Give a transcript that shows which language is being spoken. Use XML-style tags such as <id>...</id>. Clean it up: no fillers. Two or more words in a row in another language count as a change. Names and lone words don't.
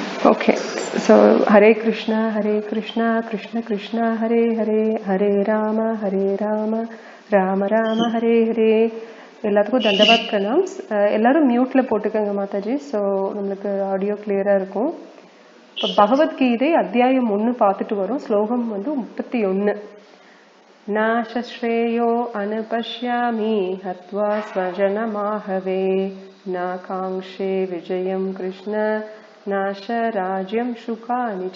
<en>Okay, so</en> <sa>हरे कृष्ण, कृष्ण कृष्ण, हरे हरे, हरे राम, राम राम, हरे हरे.</sa> <ta>எல்லாத்துக்கும் தண்டவாத் பிரணாம்ஸ். எல்லாரும் மியூட்ல போட்டுக்கோங்க மாதாஜி. ஸோ நம்மளுக்கு ஆடியோ கிளியரா இருக்கும். இப்போ பகவத்கீதை அத்தியாயம் 1 பார்த்துட்டு வரும். ஸ்லோகம் 31.</ta> <sa>नश्रेयो अनुपश्यामि हत्वा स्वजनमाहवे न काङ्क्षे विजयं कृष्ण नच राज्यं सुखानिच.</sa>